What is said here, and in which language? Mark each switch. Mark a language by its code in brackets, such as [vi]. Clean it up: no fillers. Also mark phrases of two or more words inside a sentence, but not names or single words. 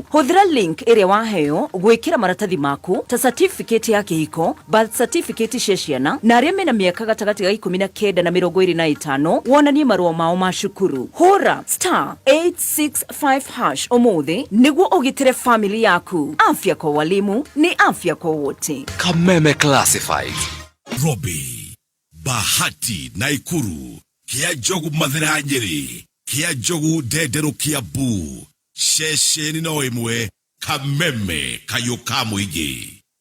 [ki] Huthira link iria waheo gwikira maratathi maku ta certificate ya kihiko, [en] birth certificate [ki] cia ciana na aria mena miaka gatagati ga 19 na 25 wonanie marua mao ma cukuru. Hora *865# umuthi niguo ugitire family yaku. [sw] Afya kwa walimu ni afya kwa wote. [ki] Kameme Classified. Robi, Bahati, Naikuru, Kia Jogu Mathira Nyeri, Kia Jogu Dedero Kiambu, Sheshe ni Noemwe, Kameme Kayokamuige.